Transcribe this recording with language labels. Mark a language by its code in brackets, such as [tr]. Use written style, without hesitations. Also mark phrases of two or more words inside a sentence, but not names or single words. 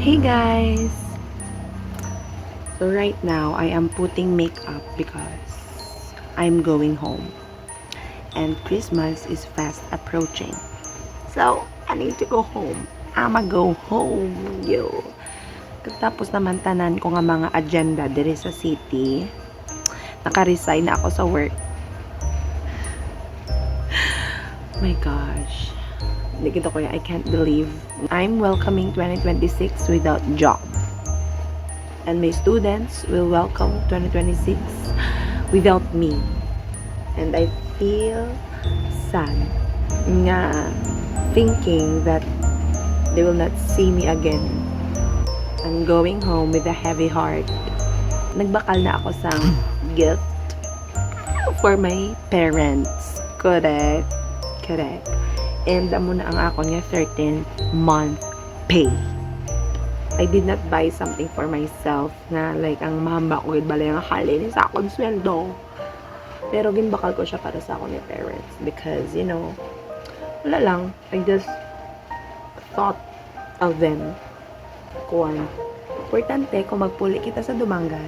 [en] Hey guys! So right now, I am putting makeup because I'm going home. And Christmas is fast approaching. So, I need to go home. I'ma go home, yo. [hil] Tapos naman tanan ko nga mga agenda diri sa city. Naka-resign na ako sa work. [en] My gosh. [hil] Hindi kita ko [en] I can't believe I'm welcoming 2026 without job. And my students will welcome 2026 without me. And I feel sad nga thinking that they will not see me again. I'm going home with a heavy heart. [hil] Nagbakal na ako sa gift [en] for my parents. [hil] Correct. And amo na ang ako nga 13th month pay. [en] I did not buy something for myself [hil] na like ang mahamba ko balay ang halin sa akong sweldo. Pero ginbakal ko siya para sa akong parents [en] because you know, [hil] wala lang. [en] I just thought of them. [hil] Kuwan. Importante kung magpuli kita sa Dumangas.